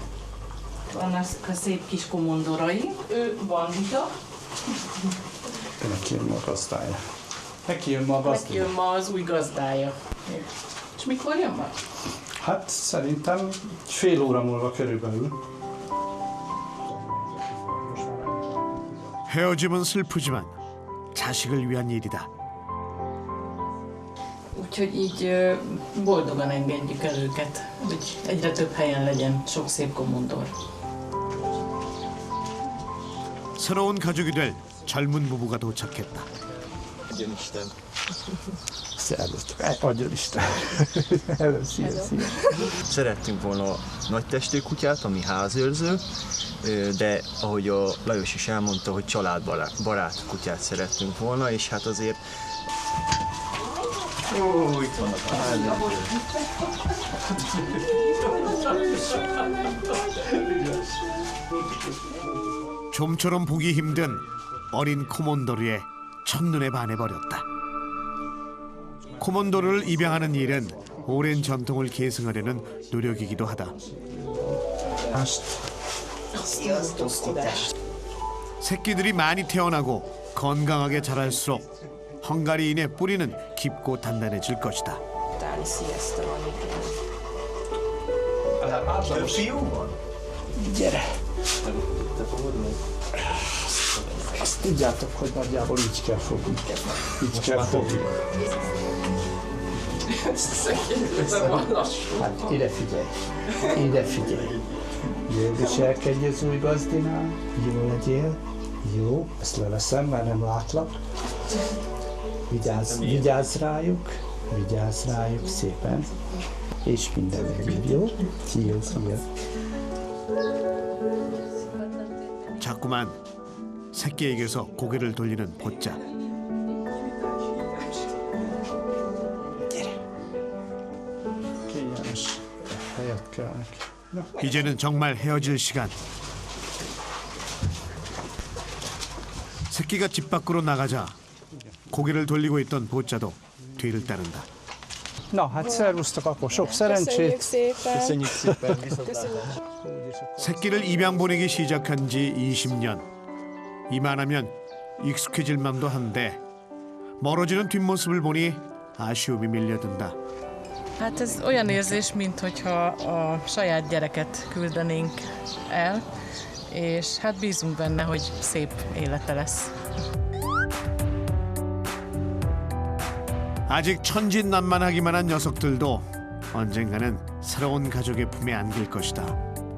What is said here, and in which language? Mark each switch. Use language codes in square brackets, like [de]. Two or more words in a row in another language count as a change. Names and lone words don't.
[hu] Vannak a szép kis komondorai, ő bandita. Neki jön ma a gazdája. Neki jön ma az új gazdája. És mikor jön ma? Hát szerintem fél óra múlva körülbelül. [ko] 헤어짐은 슬프지만 자식을 위한 일이다. [hu] Úgyhogy így boldogan engedjük el őket, hogy egyre több helyen legyen sok szép komondor. [ko] 새로운 가족이 될 젊은 부부가 도착했다. [hu] Szervusztok, adjon Isten! Szia. Szerettünk volna nagy testű kutyát, ami házőrző, de ahogy a Lajos is elmondta, hogy családbarát kutyát szerettünk volna, és hát azért... Ó, itt vannak a házőrzők. [ko] 좀처럼 보기 힘든 어린 코몬도르의 첫눈에 반해버렸다. 코몬도르를 입양하는 일은 오랜 전통을 계승하려는 노력이기도 하다. 새끼들이 많이 태어나고 건강하게 자랄수록 헝가리인의 뿌리는 깊고 단단해질 것이다. [hu] Gyere! Azt tudjátok, hogy nagyjából így kell fogni. Így kell fogni. Hát ide figyelj! Ide figyelj! Jól viselkedj az új gazdinál, jó legyél. Jó, ezt leveszem, mert nem látlak. Vigyázz rájuk szépen. És minden legjobb, jó? Szia! [ko] 자꾸만 새끼에게서 고개를 돌리는 보짜. [hu] Kényelmes helyet kell neki. [ko] 이제는 정말 헤어질 시간. 새끼가 집 밖으로 나가자 고개를 돌리고 있던 보짜도 뒤를 따른다. [hu] Na, hát szervusztok, akkor sok szerencsét. Köszönjük szépen, viszontlátásra. [ko] 새끼를 입양 보내기 시작한 지 20년. 이만하면 익숙해질 만도 한데 멀어지는 뒷모습을 보니 아쉬움이 밀려든다. [hu] Hát ez olyan érzés, minthogyha a saját gyereket küldenénk el, és hát bízunk benne, hogy szép élete lesz. [ko] 아직 천진난만하기만 한 녀석들도 언젠가는 새로운 가족의 품에 안길 것이다.